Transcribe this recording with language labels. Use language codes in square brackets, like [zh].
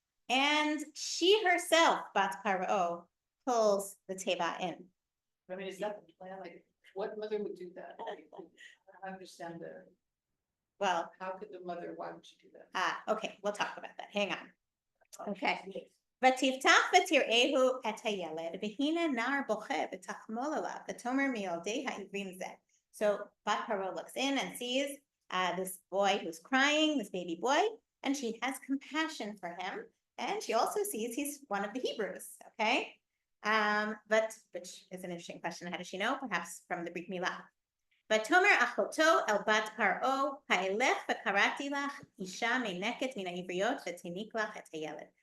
[en] And she herself, Bat Paro, pulls the Teva in. I mean, is that the plan? Like, what mother would do that? I don't understand Well, how could the mother, why would she do that? Okay, we'll talk about that. Hang on. Okay. [he] ותפתח ותראהו את הילד, והנה נער בוכה ותחמול עליו, ותאמר מילדי העברים זה. [en] So Bat Paro looks in and sees this boy who's crying, this baby boy, and she has compassion for him, and she also sees he's one of the Hebrews, okay? But which is an interesting question. How does she know? Perhaps from the Brit Milah. [he] ותאמר אחותו אל בת פרעה, האלך וקראתי לך אישה מנקת מן העבריות ותניק לך את הילד.